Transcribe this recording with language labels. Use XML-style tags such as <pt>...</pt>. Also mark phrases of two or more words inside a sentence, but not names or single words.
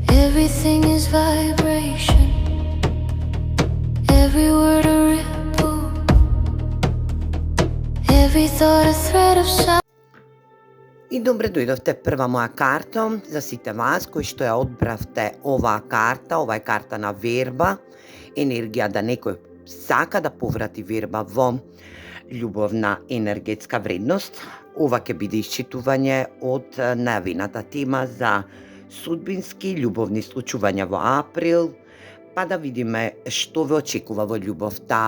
<en>Everything is vibration. Every word a ripple. Every thought a thread of sound.</en> <mk>И добре дојдовте прва моја карта за сите вас кои што ја одбравте оваа карта. Ова е карта на верба, енергија да некој сака да поврати верба во љубовна енергетска вредност. Ова ќе биде исчитување од најавената тема за судбински љубовни случувања во април, па да видиме што ве очекува во љубовта.</mk>